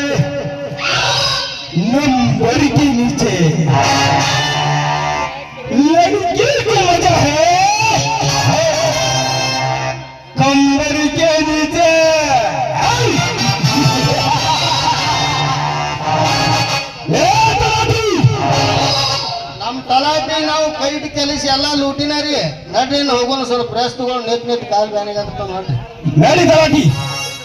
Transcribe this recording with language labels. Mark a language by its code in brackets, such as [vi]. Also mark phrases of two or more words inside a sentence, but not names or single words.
[hi] नंबर के नीचे, लड़की को मजा है कंबर के नीचे. [kn] ನಮ್ಮ ತಲಾಟಿ ನಾವು ಕೈ ಇಟ್ಟು ಕೆಲಸ ಎಲ್ಲ ಲೂಟಿನ ರೀ. ನಡ್ರಿ ಹೋಗೋಣ, ಸ್ವಲ್ಪ ಪ್ರೆಸ್ ತಗೊಂಡು ನಿಂತ್ ಕಾಲು ಬ್ಯಾನಿಗೆ ಆಗ್ತಾವ ನೋಡ್ರಿ. ನಡಿ ತಲಾಟಿ.